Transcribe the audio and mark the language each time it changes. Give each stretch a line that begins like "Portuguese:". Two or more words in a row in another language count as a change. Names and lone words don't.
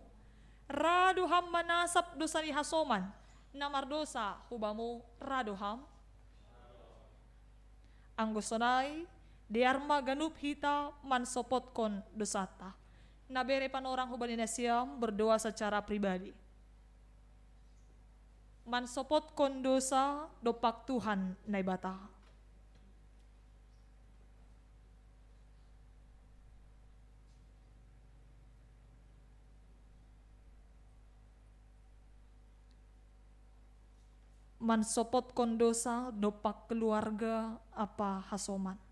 Batak Simalungun: Raduham manasap dosa ni hasoman, namardosa hubamu raduham. Anggusonay, diarma ganup hita mansopot kon dosata. Nabere panorang hubanin siam
Indonesian: berdoa secara pribadi.
Batak Simalungun: Mansopot kon dosa dopak Tuhan naibata. Mansopot kon dosa dopak keluarga apa hasoman.